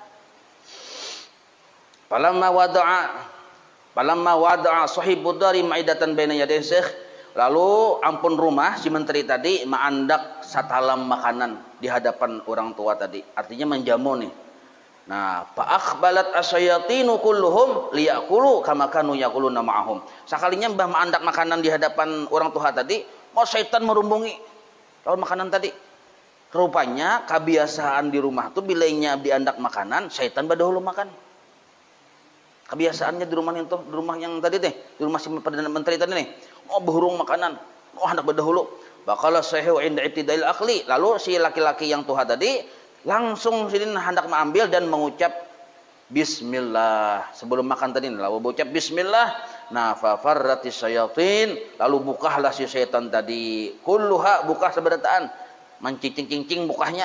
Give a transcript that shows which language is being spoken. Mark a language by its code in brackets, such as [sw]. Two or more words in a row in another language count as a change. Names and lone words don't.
[ar] فلما وضع صاحب الدار مائدة بين يدي الشيخ. [bjn] Lalu ampun rumah si menteri tadi mengandak satalam makanan di hadapan orang tua tadi. Artinya menjamu nih. Nah, [ar] فأقبلت الشياطين كلهم ليأكلوا كما كانوا يأكلون معهم. [bjn] Sakalinya Mbah mengandak makanan di hadapan orang tua tadi, mau syaitan merumbungi lawan makanan tadi. Rupanya kebiasaan di rumah tuh bilainya diandak makanan, syaitan badahulu makan. Kebiasaannya di rumah yang tadi deh, di rumah si Perdana Menteri tadi nih. Oh, berhurung makanan, oh hendak badahulu. [ar] فقال الشيخ عند ابتداء الأكل. [bjn] Lalu si laki-laki yang tuha tadi langsung sidin hendak mengambil dan mengucap bismillah sebelum makan tadi. Lalu mengucap bismillah. Nah, [ar] ففرت الشياطين, [bjn] lalu bukahlah si setan tadi. Kulluha bukah seberataan, mencicing-cicing bukahnya.